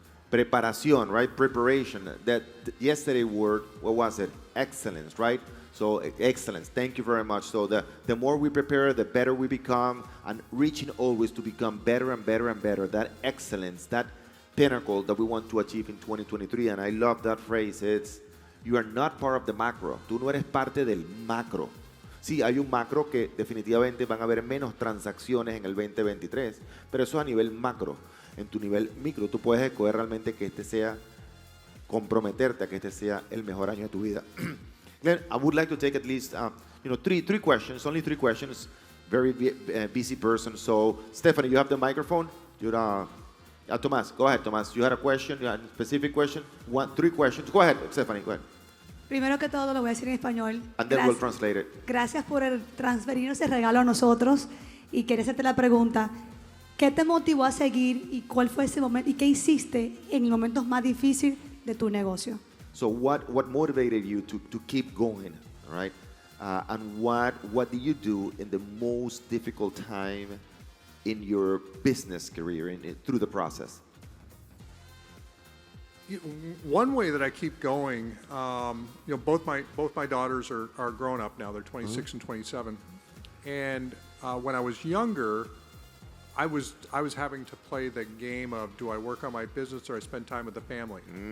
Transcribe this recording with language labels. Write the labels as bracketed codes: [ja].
[en] Preparación, right? Preparation. That yesterday word, what was it? Excellence, right? So excellence. Thank you very much. So the more we prepare, the better we become, and reaching always to become better and better and better. That excellence, that pinnacle that we want to achieve in 2023. And I love that phrase. It's, you are not part of the macro. [es] Tú no eres parte del macro. Sí, hay un macro que definitivamente van a haber menos transacciones en el 2023, pero eso es a nivel macro. En tu nivel micro, tú puedes escoger realmente que este sea, comprometerte a que este sea el mejor año de tu vida. [en] Glenn, I would like to take at least, three questions, only 3 questions. Very busy person. So, Stephanie, you have the microphone. Tomás, go ahead, Tomás. You had a question, you had a specific question? 3 questions. Go ahead, Stephanie, go ahead. [es] Primero que todo, lo voy a decir en español. [en] And then we'll translate it. [es] Gracias por transferirnos ese regalo a nosotros. Y quería hacerte la pregunta, ¿qué te motivó a seguir y cuál fue ese momento y qué hiciste en los momentos más difíciles de tu negocio? [en] So what motivated you to keep going, right? And what did you do in the most difficult time in your business career through the process? One way that I keep going, both my daughters are grown up now. They're 26 and 27, and when I was younger, I was having to play the game of, do I work on my business or I spend time with the family?